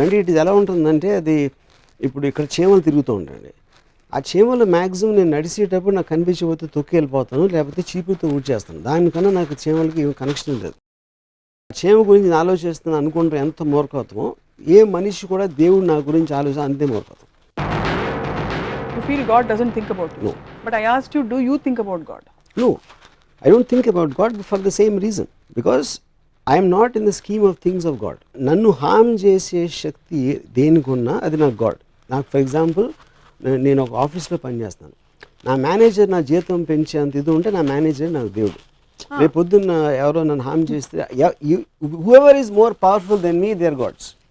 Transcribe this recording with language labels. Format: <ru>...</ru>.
<te>అంటే ఇట్ ఎలా ఉంటుందంటే, అది ఇప్పుడు ఇక్కడ చీమలు తిరుగుతూ ఉంటాయండి. ఆ చీమలు మ్యాక్సిమం నేను నడిచేటప్పుడు నాకు కనిపించకపోతే తొక్కి వెళ్ళిపోతాను, లేకపోతే చీపుతో ఊడ్చేస్తాను. దానికన్నా నాకు చీమలకి ఏం కనెక్షన్ లేదు. చీమ గురించి నేను ఆలోచిస్తున్నాను అనుకుంటే ఎంత మూర్ఖత్వమో, ఏ మనిషి కూడా దేవుడు నా గురించి ఆలోచన అంతే మూర్ఖత్వం.</te> <en>you feel God doesn't think about you. No. But I asked you, do you think about God? No, I don't think about God for the same reason. Because I am not in the scheme of things of God.</en> <te>నన్ను హామ్ చేసే శక్తి దేనికున్నా అది నాకు God. నాకు</te> <en>for example,</en> <te>నేను ఒక ఆఫీస్లో పనిచేస్తాను. నా మేనేజర్ నా జీతం పెంచేంత ఇది ఉంటే నా మేనేజర్ నాకు దేవుడు. రేపు పొద్దున్న ఎవరో నన్ను హామ్ చేస్తే,</te> <en>Whoever is more powerful than me, they are gods.</en>